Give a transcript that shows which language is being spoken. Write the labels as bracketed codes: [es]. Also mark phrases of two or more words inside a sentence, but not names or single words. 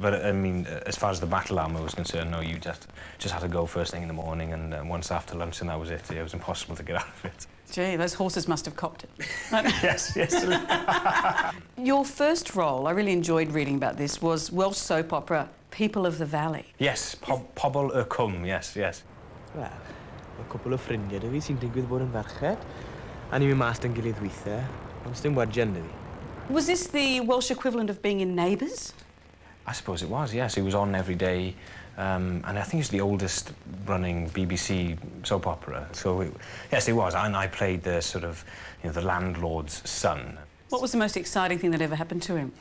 [en] But, I mean, as far as the battle armour was concerned, no, you just had to go first thing in the morning, and once after lunch, and that was it. It was impossible to get out of it. Gee, those horses must have copped it. Yes. Your first role, I really enjoyed reading about this, was Welsh soap opera People of the Valley. Yes, Pobl y Cwm, yes. [cy] Wel, mae cwpl o ffrindiau dy fi sy'n digwydd bod yn ferched, a ni'n mynd mas yn gilydd weithiau, ond sdim wedgen dy fi. [en] Was this the Welsh equivalent of being in Neighbours? I suppose it was, yes. He was on every day, and I think it's the oldest running BBC soap opera. So, yes, it was, and I played the sort of, you know, the landlord's son. What was the most exciting thing that ever happened to him?